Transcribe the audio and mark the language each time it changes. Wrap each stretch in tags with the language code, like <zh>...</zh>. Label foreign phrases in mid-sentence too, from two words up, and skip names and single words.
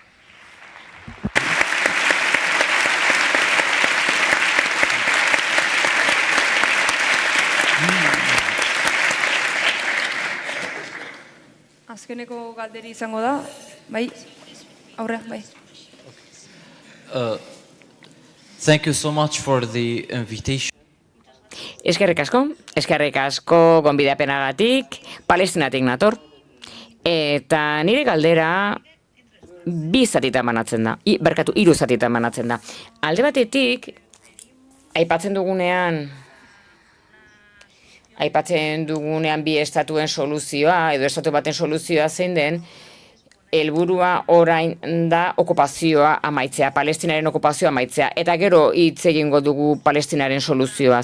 <eu>Azkeneko galderi izango da, bai, aurrea, bai.</eu> <en>Thank you so much for the invitation.</en> <eu>Eskerrik asko gonbidapenagatik, Palestinatik nator. Eta nire galdera bi zatitan banatzen da, hiru zatitan banatzen da. Alde batetik, aipatzen dugunean bi estatuen soluzioa, edo estatu baten soluzioa zein den, helburua orain da okupazioa amaitzea, Palestinaren okupazioa amaitzea, eta gero hitz egingo dugu Palestinaren soluzioaz.</eu>